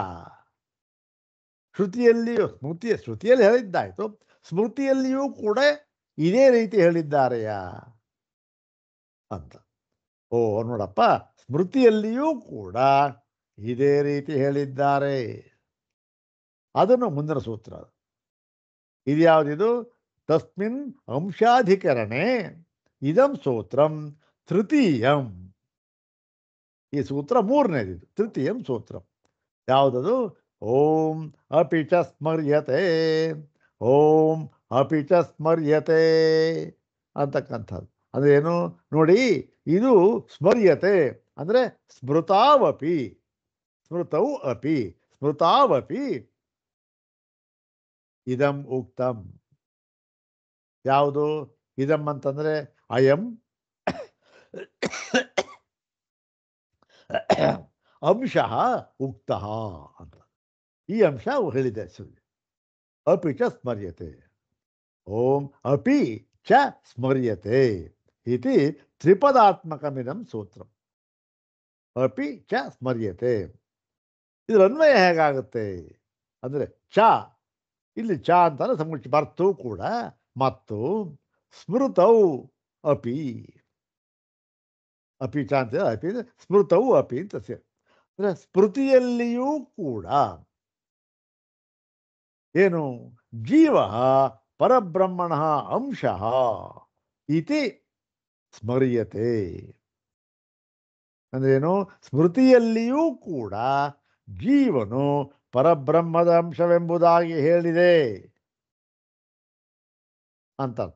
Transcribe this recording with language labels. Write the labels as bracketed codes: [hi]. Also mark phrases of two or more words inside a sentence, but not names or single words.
[kn] ಶ್ರುತಿಯಲ್ಲಿಯೂ ಶ್ರುತಿಯಲ್ಲಿ ಹೇಳಿದ್ದಾಯಿತು, ಸ್ಮೃತಿಯಲ್ಲಿಯೂ ಕೂಡ ಇದೇ ರೀತಿ ಹೇಳಿದ್ದಾರೆಯಾ ಅಂತ. ಓ ನೋಡಪ್ಪ, ಸ್ಮೃತಿಯಲ್ಲಿಯೂ ಕೂಡ ಇದೇ ರೀತಿ ಹೇಳಿದ್ದಾರೆ. ಅದನ್ನು ಮುಂದಿನ ಸೂತ್ರ. ಇದು ಯಾವುದಿದು? [sa] ತಸ್ಮಿನ್ ಅಂಶಾಧಿಕರಣೆ ಇದಂ ಸೂತ್ರಂ ತೃತೀಯಂ. [kn] ಈ ಸೂತ್ರ ಮೂರನೇದು, [sa] ತೃತೀಯಂ ಸೂತ್ರಂ. [kn] ಯಾವುದದು? [sa] ಓಂ ಅಪಿ ಚ ಸ್ಮರ್ಯತೆ, ಓಂ ಅಪಿ ಚ ಸ್ಮರ್ಯತೆ ಅಂತಕ್ಕಂಥದ್ದು. [kn] ಅದೇನು ನೋಡಿ? [sa] ಇದು ಸ್ಮರ್ಯತೆ ಅಂದರೆ ಸ್ಮೃತಾವಪಿ, ಸ್ಮೃತೌ ಅಪಿ, ಸ್ಮೃತಾವಪಿ ಇದಂ ಉಕ್ತಂ. ಯಾವುದು ಇದಂ ಅಂತಂದರೆ ಅಯಂ ಅಂಶಃ ಉಕ್ತಃ ಅಂತ. [kn] ಈ ಅಂಶ ಹೇಳಿದೆ ಸುಳ್ಳು. [sa] ಅಪಿ ಚ ಸ್ಮರ್ಯತೆ. ಓಂ ಅಪಿ ಚ ಸ್ಮರ್ಯತೆ ಇತಿ ತ್ರಿಪದಾತ್ಮಕಮಿದಂ ಸೂತ್ರಂ. ಅಪಿ ಚ ಸ್ಮರ್ಯತೆ. [kn] ಇದರ ಅನ್ವಯ ಹೇಗಾಗುತ್ತೆ ಅಂದರೆ ಚ, ಇಲ್ಲಿ ಚ ಅಂತಾನೆ ಸಮುಚ್ಚ ಬರ್ತು ಕೂಡ, ಮತ್ತು [sa] ಸ್ಮೃತೌ ಅಪಿ, ಅಪಿ ಚ [kn] ಅಂತ [sa] ಅಪಿ ಸ್ಮೃತೌ ಅಪಿ [kn] ಅಂತ ಸೇರಿ, ಅಂದರೆ ಸ್ಮೃತಿಯಲ್ಲಿಯೂ ಕೂಡ ಏನು ಜೀವ [sa] ಪರಬ್ರಹ್ಮಣ ಅಂಶಃ ಇತಿ ಸ್ಮರ್ಯತೆ. [kn] ಅಂದ್ರೇನು, ಸ್ಮೃತಿಯಲ್ಲಿಯೂ ಕೂಡ ಜೀವನು ಪರಬ್ರಹ್ಮದ ಅಂಶವೆಂಬುದಾಗಿ ಹೇಳಿದೆ ಅಂತರ್ಥ.